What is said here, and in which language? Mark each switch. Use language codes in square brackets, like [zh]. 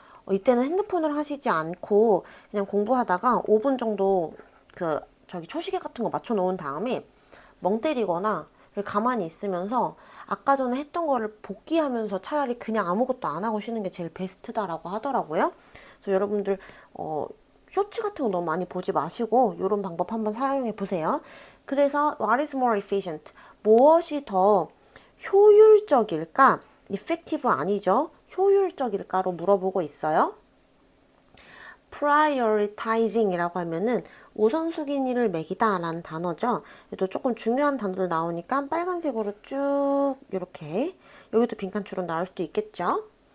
[ko] 이때는 핸드폰을 하시지 않고 그냥 공부하다가 5분 정도 저기 초시계 같은 거 맞춰 놓은 다음에 멍 때리거나 가만히 있으면서 아까 전에 했던 거를 복귀하면서 차라리 그냥 아무것도 안 하고 쉬는 게 제일 베스트다라고 하더라고요. 그래서 여러분들 쇼츠 같은 거 너무 많이 보지 마시고 이런 방법 한번 사용해 보세요. 그래서 [en] what is more efficient? [ko] 무엇이 더 효율적일까? effective 아니죠. 효율적일까로 물어보고 있어요. prioritizing 이라고 하면은 우선순위를 매기다 라는 단어죠. 또 조금 중요한 단어들 나오니까 빨간색으로 쭉 이렇게, 여기도 빈칸추론 나올 수도 있겠죠.